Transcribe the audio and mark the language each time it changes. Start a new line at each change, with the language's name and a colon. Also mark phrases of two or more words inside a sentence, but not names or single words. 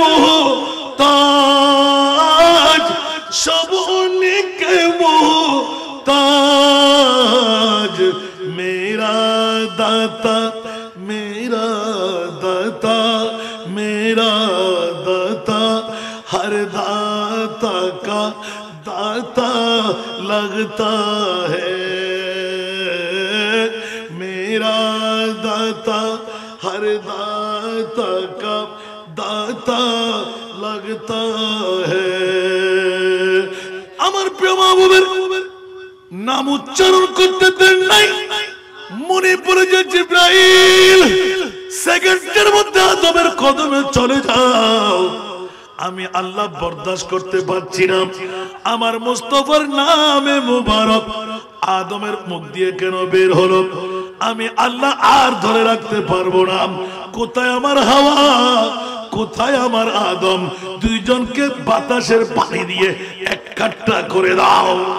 Urdu: محتاج سب ان کے محتاج میرا داتا میرا داتا میرا داتا ہر داتا کا داتا لگتا ہے میرا داتا ہر داتا کا داتا لگتا ہے
Bangla: আমার প্রিয় মাহবুবের নাম উচ্চারণ করতে দেন নাই মনে পড়ে যে জিবরাইল সেকেন্ডের মধ্যে আদমের কদমে চলে যাও আমি আল্লাহ বরদাস্ত করতে পারছি না আমার মুস্তাফার নামে মুবারক আদমের মুখ দিয়ে কেন বের হলো আমি আল্লাহ আর ধরে রাখতে পারবো না কোথায় আমার হাওয়া কোথায় আমার আদম দুইজনকে বাতাসের পানি দিয়ে এক কাট্টা করে দাও